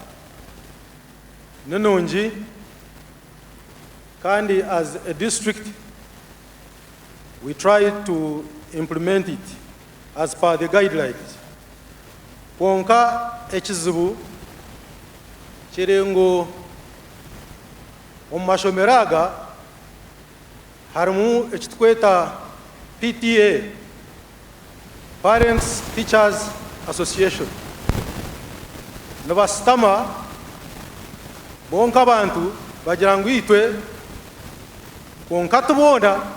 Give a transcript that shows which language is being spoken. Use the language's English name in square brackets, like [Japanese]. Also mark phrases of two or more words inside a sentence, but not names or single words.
[Nyankole] nenungi kandi [English] as a district we try to implement it as per the guidelines. [Nyankole] Ponka ekizibu kirengo omashomeraga harimu ekitweta PTA, [English] Parents Teachers association [Nyankole] nibasitama bonka abantu bagira ngu itwe konka tubona